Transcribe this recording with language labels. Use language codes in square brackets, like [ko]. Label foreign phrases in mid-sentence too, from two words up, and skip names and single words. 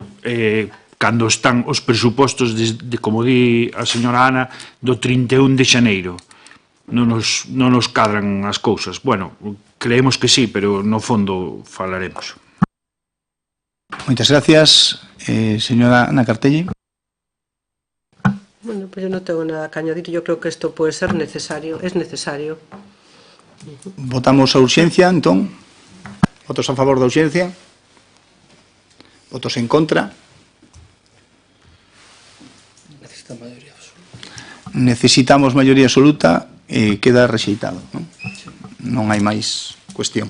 [gl] Cando están os presupostos, como di a señora Ana, do 31 de xaneiro. Non nos cadran as cousas. Bueno, [es] creemos que sí, [gl] pero no fondo falaremos. Moitas gracias. Señora Ana Cartelli. [es] Bueno, pues yo no tengo nada que añadir. Yo creo que esto puede ser necesario. Es necesario. [gl] Votamos a urxencia, entón. Votos a favor da urxencia. Votos en contra. Necesitamos maioría absoluta e queda rexeitado. Non hai máis cuestión.